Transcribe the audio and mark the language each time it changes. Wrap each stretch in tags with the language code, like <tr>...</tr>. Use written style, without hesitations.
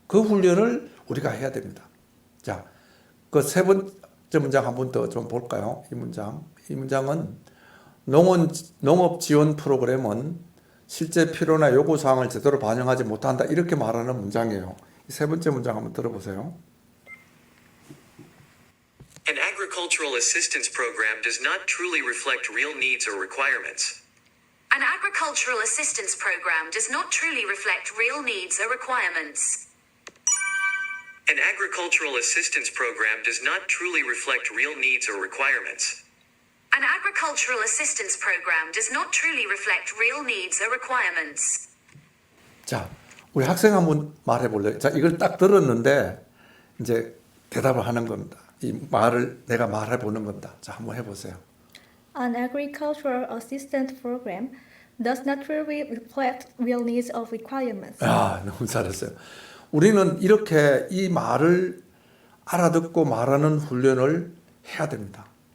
<ko>그 훈련을 우리가 해야 됩니다. 자, 그 세 번째 문장 한 번 더 좀 볼까요? 이 문장은 농업 지원 프로그램은 실제 필요나 요구 사항을 제대로 반영하지 못한다. 이렇게 말하는 문장이에요. 이 세 번째 문장 한번 들어보세요.</ko> <en>An agricultural assistance program does not truly reflect real needs or requirements. An agricultural assistance program does not truly reflect real needs or requirements. An agricultural assistance program does not truly reflect real needs or requirements. An agricultural assistance program does not truly reflect real needs or requirements.</en> <ko>자, 우리 학생 한번 말해 볼래요? 자, 이걸 딱 들었는데 이제 대답을 하는 겁니다. 이 말을 내가 말해 보는 겁니다. 자, 한번 해 보세요.</ko> <en>An agricultural assistance program does not truly reflect real needs or requirements.</en> <ko>아, 너무 잘했어요. 우리는 이렇게 이 말을 알아듣고 말하는 훈련을 해야 됩니다.</ko>